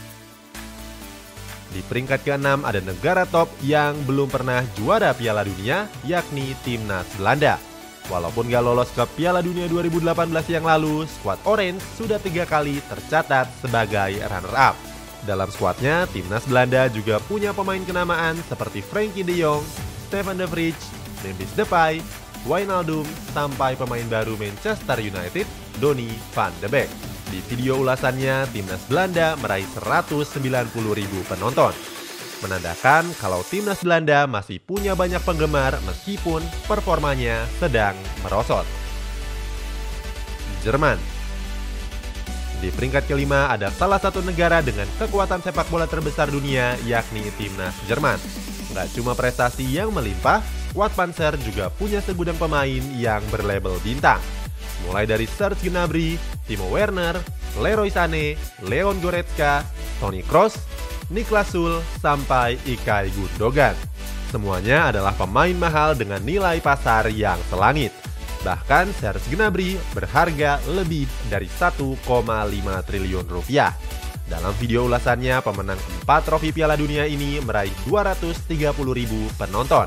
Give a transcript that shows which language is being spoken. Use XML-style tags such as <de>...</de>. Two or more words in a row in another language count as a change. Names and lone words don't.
<id>Di peringkat ke-6 ada negara top yang belum pernah juara Piala Dunia, yakni timnas Belanda. Walaupun gak lolos ke Piala Dunia 2018 yang lalu, skuad Orange sudah 3 kali tercatat sebagai runner-up. Dalam skuadnya, timnas Belanda juga punya pemain kenamaan seperti Frenkie de Jong, Stefan de Vrij, Memphis Depay, Wijnaldum, sampai pemain baru Manchester United, Donny van de Beek. Di video ulasannya, timnas Belanda meraih 190.000 penonton. Menandakan kalau timnas Belanda masih punya banyak penggemar meskipun performanya sedang merosot. Jerman. Di peringkat ke-5 ada salah satu negara dengan kekuatan sepak bola terbesar dunia yakni timnas Jerman. Nggak cuma prestasi yang melimpah, skuad Panzer juga punya segudang pemain yang berlabel bintang. Mulai dari Serge Gnabry, Timo Werner, Leroy Sané, Leon Goretzka, Toni Kroos, Niklas Süle, sampai Ilkay Gundogan. Semuanya adalah pemain mahal dengan nilai pasar yang selangit. Bahkan Serge Gnabry berharga lebih dari 1,5 triliun rupiah. Dalam video ulasannya, pemenang 4 trofi Piala Dunia ini meraih 230.000 penonton.</id>